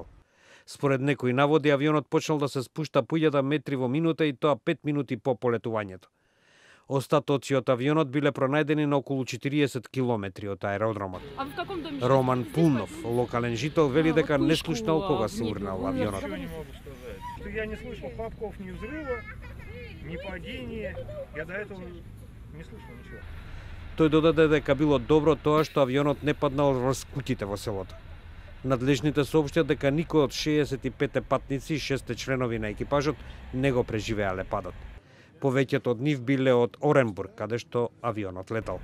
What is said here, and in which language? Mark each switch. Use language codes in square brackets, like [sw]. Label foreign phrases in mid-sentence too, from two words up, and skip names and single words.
[mk] Според некои наводи, авионот почнал да се спушта по 1000 метри во минута и тоа 5 минути по полетувањето. Остатоци од авионот биле пронајдени на околу 40 километри од аеродромот. Роман Пулнов, локален жител, вели дека не слушнал кога се урнал авионот. [ru] Я не слышал хлопков, ни взрыва, ни падения. Я до этого не слышал ничего. [mk] Тој додаде дека било добро тоа што авионот не паднал врз куќите во селото. Надлежните соопштија дека никој од 65 патници и 6 членови на екипажот не го преживеале падот. Повеќето од нив биле од Оренбург, каде што авионот летал.